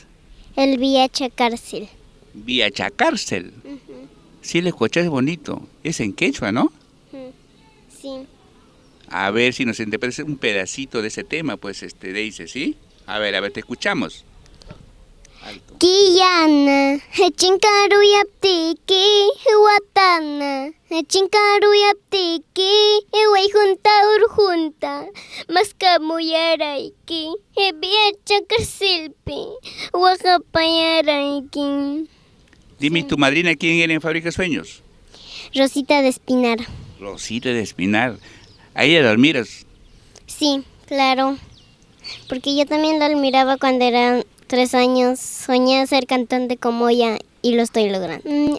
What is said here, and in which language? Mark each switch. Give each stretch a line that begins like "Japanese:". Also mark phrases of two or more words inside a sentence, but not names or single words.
Spanish: El Viacha Cárcel. Viacha Cárcel. Sí, le escuchas, es bonito. Es en quechua, ¿no? Sí. A ver si nos interpretas un pedacito de ese tema, pues, Daisy, ¿sí? A ver, te escuchamos. Alto.
Quechua: Quillana, chinkaruyaptiki, watana, chinkaruyaptiki, junta urjunta, maskamuyaraiki, viacha carsilpi, wajapayaraiki.
Spanish: Dime, ¿tu madrina quién era en Fábrica Sueños? Rosita de Espinar. Rosita de Espinar. ¿A ella la admiras? Sí, claro. Porque yo también la admiraba cuando era 3 años. Soñé ser cantante como ella y lo estoy logrando.